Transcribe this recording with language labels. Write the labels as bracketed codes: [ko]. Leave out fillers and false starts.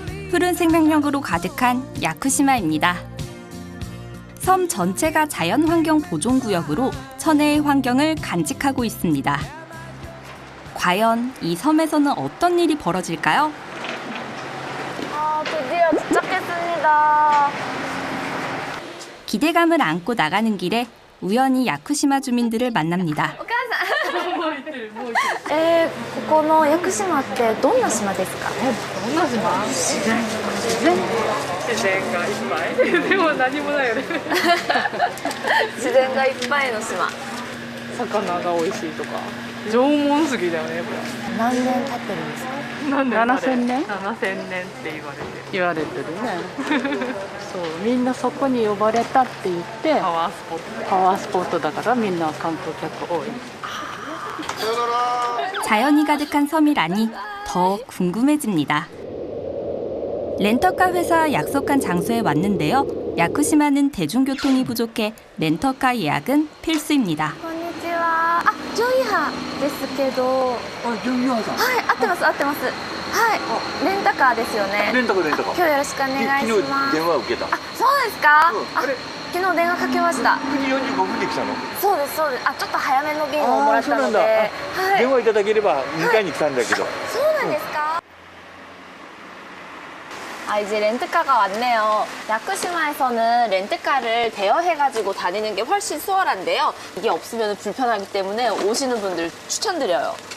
[ko] 푸른 생명력으로 가득한 야쿠시마입니다. 섬 전체가 자연환경 보존구역으로 천혜의 환경을 간직하고 있습니다. 과연 이 섬에서는 어떤 일이 벌어질까요? 드디어 도착했습니다. 기대감을 안고 나가는 길에 우연히 야쿠시마 주민들을 만납니다. [ja] ここの屋久島ってどんな島ですか？どんな島？自然がいっぱいでも何もないよね自然がいっぱいの島。魚が美味しいとか縄文杉だよねこ何年経ってるんですか？れ何年 7000年 7000年って言われてるねそうみんなそこに呼ばれたって言ってパワースポットパワースポットだからみんな観光客多い [ko] 자연이 가득한 섬이라니 더 궁금해집니다. 렌터카 회사 약속한 장소에 왔는데요. 야쿠시마는 대중교통이 부족해 렌터카 예약은 필수입니다. [ja] こんにちは。あ、ジョイハですけど。あ、ジョイハさん。はい、合ってます、合ってます。はい、レンタカーですよね。レンタカー、レンタカー。今日よろしくお願いし昨日ます。電話受けた。あ、そうですか。あれ、昨日電話かけました。 9時45分で来たの。そうです、そうです。あ、ちょっと早めの便をもらったので。はい。電話いただければ迎えに来たんだけど。そうなんですか? [ko] 아, 이제 렌트카가 왔네요. 야쿠시마에서는 렌트카를 대여해가지고 다니는 게 훨씬 수월한데요. 이게 없으면 불편하기 때문에 오시는 분들 추천드려요.